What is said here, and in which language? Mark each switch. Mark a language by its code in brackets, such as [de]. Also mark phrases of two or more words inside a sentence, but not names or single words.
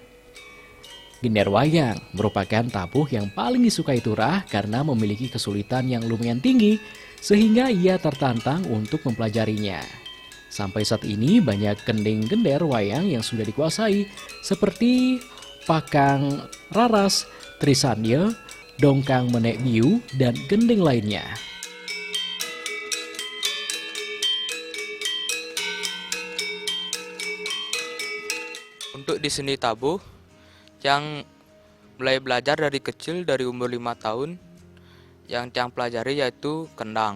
[id] Gender wayang merupakan tabuh yang paling disukai Turah karena memiliki kesulitan yang lumayan tinggi, sehingga ia tertantang untuk mempelajarinya. Sampai saat ini banyak kending gender wayang yang sudah dikuasai, seperti pakang raras, trisandya, dongkang menek biu, dan gending lainnya. Untuk di seni tabuh, yang mulai belajar dari kecil, dari umur 5 tahun, yang Tiang pelajari yaitu kendang.